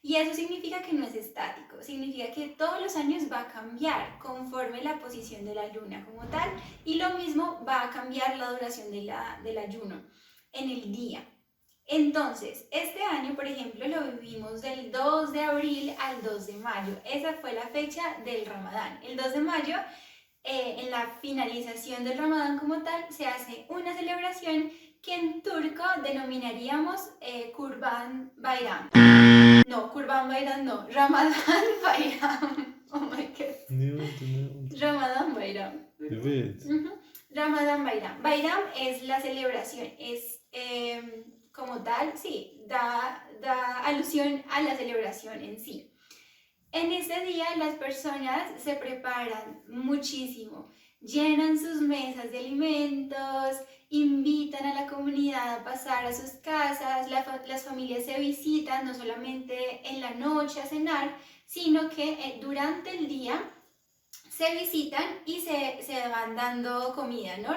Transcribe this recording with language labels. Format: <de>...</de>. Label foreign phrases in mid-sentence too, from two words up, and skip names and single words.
<es>Y eso significa que no es estático, significa que todos los años va a cambiar conforme la posición de la luna como tal, y lo mismo va a cambiar la duración del ayuno en el día. Entonces, este año, por ejemplo, lo vivimos del 2 de abril al 2 de mayo. Esa fue la fecha del Ramadán. El 2 de mayo, en la finalización del Ramadán como tal, se hace una celebración que en turco denominaríamos Kurban Bayram. No, Kurban Bayram no, Ramadán Bayram.</es> <en>Oh my god.</en> <tr>Ne oldu ne oldu? Ramadan Bayram. Evet. Ramadan Bayram.</tr> <es>Bayram es la celebración, es como tal, sí, da alusión a la celebración en sí. En ese día las personas se preparan muchísimo, llenan sus mesas de alimentos, invitan a la comunidad a pasar a sus casas, las familias se visitan no solamente en la noche a cenar, sino que durante el día se visitan y se van dando comida, ¿no?</es>